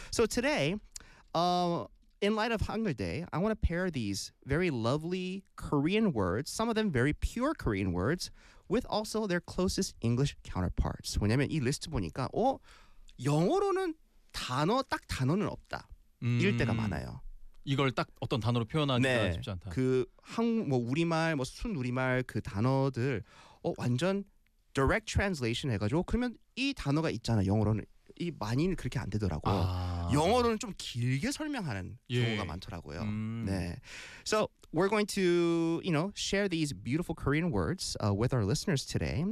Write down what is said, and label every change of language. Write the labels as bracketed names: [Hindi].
[English] So today, In light of Hangul Day, I want to pair these very lovely Korean words, some of them very pure Korean words, with also their closest English counterparts. [Korean] 왜냐면 이 리스트 보니까 영어로는 단어 딱 단어는 없다. 이럴 때가 많아요. 이걸 딱 어떤 단어로 표현하니까 네, 쉽지 않다. 그 뭐 우리말 뭐 순우리말 그 단어들 완전 [English] direct translation [Korean] 해 가지고 그러면 이 단어가 있잖아. 영어로는 이 많이는 그렇게 안 되더라고. 영어로는 좀 길게 설명하는 경우가 많더라고요. 네. [English] So we're going to, you know, share these beautiful Korean words with our listeners today.